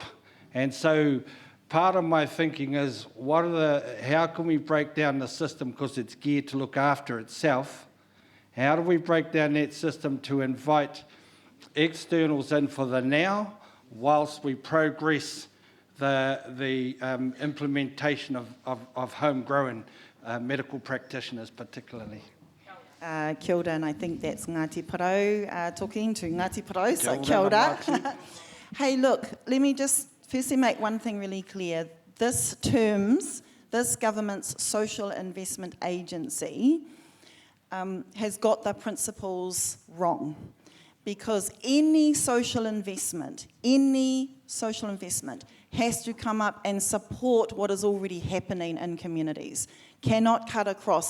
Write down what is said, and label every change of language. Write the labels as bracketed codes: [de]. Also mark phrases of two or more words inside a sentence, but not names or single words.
[en] And so part of my thinking is, how can we break down the system, because it's geared to look after itself? How do we break down that system to invite externals in for the now, whilst we progress the implementation of homegrown medical practitioners particularly? [mi] Kia ora, [en] and I think that's Ngāti Porou talking to Ngāti Porou, so [mi] kia ora. [en] Hey, look, let me just firstly make one thing really clear. This government's social investment agency has got the principles wrong. Because any social investment has to come up and support what is already happening in communities, cannot cut across.